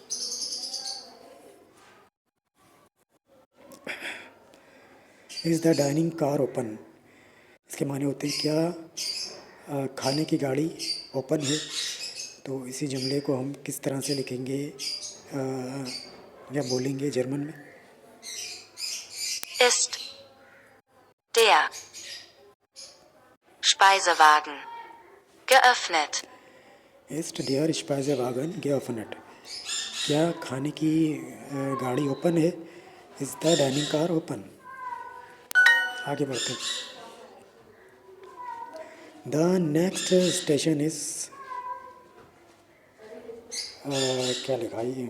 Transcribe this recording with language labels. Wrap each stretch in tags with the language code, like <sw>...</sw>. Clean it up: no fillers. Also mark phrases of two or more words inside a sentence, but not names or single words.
<en>Is the dining car open,</en> <ur>اس کے معنی ہوتے ہیں کیا کھانے کی گاڑی اوپن ہے. تو اسی جملے کو ہم کس طرح سے لکھیں گے یا بولیں گے جرمن میں?</ur> <de>Ist der Speisewagen geöffnet? Ist der Speisewagen geöffnet,</de> <ur>کیا کھانے کی گاڑی اوپن ہے.</ur> <en>Is the dining car open.</en> <ur>آگے بڑھتے.</ur> <en>The next station is</en> <ur>کیا لکھا ہے یہ?</ur>